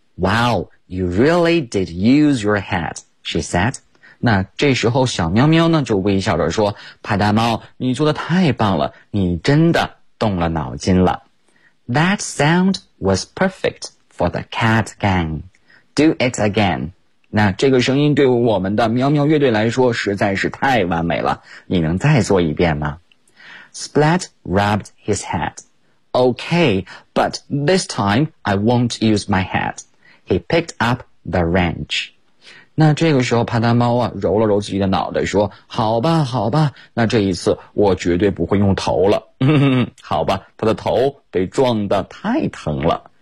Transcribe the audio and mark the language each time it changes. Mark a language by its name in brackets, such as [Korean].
[English] Wow, you really did use your head, she said. [Chinese] 那这时候小喵喵呢就微笑着说，帕达猫你做得太棒了，你真的动了脑筋了。 [English] That sound was perfect for the cat gang. Do it again. [Chinese] 那这个声音对我们的喵喵乐队来说实在是太完美了，你能再做一遍吗？ [English] Splat rubbed his head. Okay, but this time I won't use my head. He picked up the wrench. [Chinese] 那这个时候帕达猫啊揉了揉自己的脑袋说，好吧好吧，那这一次我绝对不会用头了。好吧，他的头被撞得太疼了，